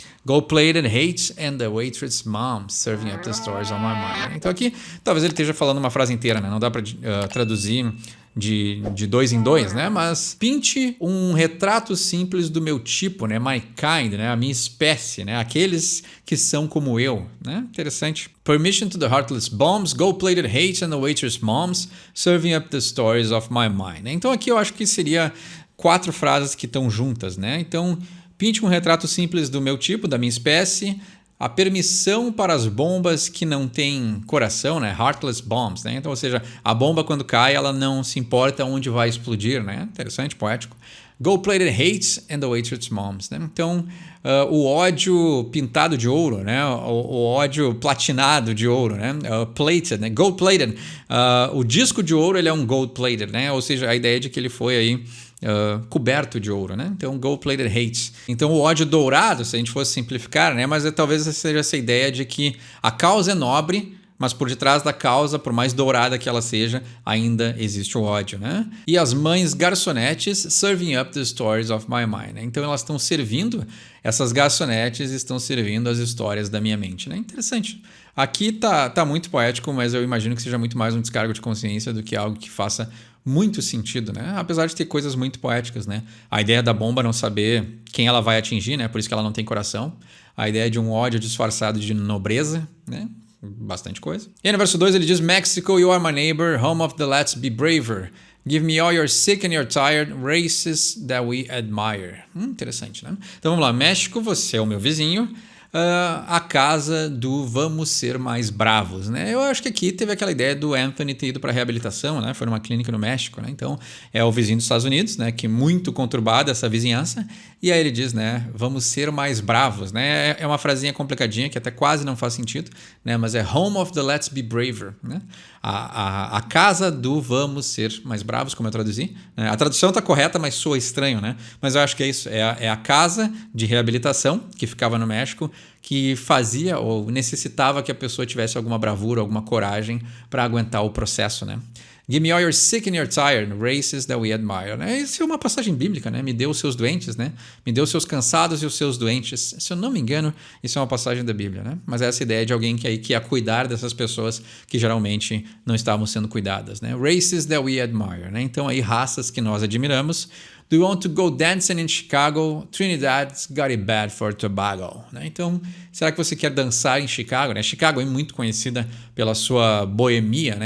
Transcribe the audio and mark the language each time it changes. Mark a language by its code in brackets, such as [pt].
[en] Gold-plated hate and the waitress moms, serving up the stories on my mind. [pt] Então aqui, talvez ele esteja falando uma frase inteira, né? Não dá para traduzir de dois em dois, né? Mas pinte um retrato simples do meu tipo, né? [en] My kind, [pt] né? A minha espécie, né? Aqueles que são como eu, né? Interessante. [en] Permission to the heartless bombs, gold-plated hate and the waitress moms, serving up the stories of my mind. [pt] Então aqui eu acho que seria 4 frases que estão juntas, né? Então, pinte um retrato simples do meu tipo, da minha espécie, a permissão para as bombas que não têm coração, né? [en] Heartless bombs, [pt] né? Então, ou seja, a bomba quando cai, ela não se importa onde vai explodir, né? Interessante, poético. [en] Gold-plated hate and the waitress moms, né? [pt] Então, o ódio pintado de ouro, né? O ódio platinado de ouro, né? Plated, né? Gold-plated. O disco de ouro, ele é um gold-plated, né? Ou seja, a ideia de que ele foi aí coberto de ouro, né? Então, gold-plated hate. Então, o ódio dourado, se a gente fosse simplificar, né? Mas talvez seja essa ideia de que a causa é nobre, mas por detrás da causa, por mais dourada que ela seja, ainda existe o ódio, né? E as mães garçonetes [en] serving up the stories of my mind, [pt] né? Então, elas estão servindo, essas garçonetes estão servindo as histórias da minha mente, né? Interessante. Aqui tá muito poético, mas eu imagino que seja muito mais um descargo de consciência do que algo que faça muito sentido, né? Apesar de ter coisas muito poéticas, né? A ideia da bomba não saber quem ela vai atingir, né? Por isso que ela não tem coração. A ideia de um ódio disfarçado de nobreza, né? Bastante coisa. E no verso 2 ele diz: [en] Mexico, you are my neighbor, home of the let's be braver. Give me all your sick and your tired races that we admire. [pt] Interessante, né? Então vamos lá. México, você é o meu vizinho. A casa do vamos ser mais bravos, né? Eu acho que aqui teve aquela ideia do Anthony ter ido para reabilitação, né? Foi numa clínica no México, né? Então é o vizinho dos Estados Unidos, né? Que muito conturbada essa vizinhança. E aí ele diz, né? Vamos ser mais bravos, né? É uma frasinha complicadinha que até quase não faz sentido, né? Mas é [en] home of the let's be braver, [pt] né? A casa do vamos ser mais bravos, como eu traduzi, né? A tradução está correta, mas soa estranho, né? Mas eu acho que é isso. É a casa de reabilitação que ficava no México, que fazia ou necessitava que a pessoa tivesse alguma bravura, alguma coragem para aguentar o processo, né? [en] Give me all your sick and your tired, races that we admire. [pt] Né? Isso é uma passagem bíblica, né? Me dê os seus doentes, né? Me dê os seus cansados e os seus doentes. Se eu não me engano, isso é uma passagem da Bíblia, né? Mas é essa ideia de alguém que ia cuidar dessas pessoas que geralmente não estavam sendo cuidadas, né? [en] Races that we admire, [pt] né? Então aí raças que nós admiramos. [en] Do you want to go dancing in Chicago? Trinidad's got it bad for Tobago. Né? [pt] Então, será que você quer dançar em Chicago? Né? Chicago é muito conhecida pela sua boemia, né?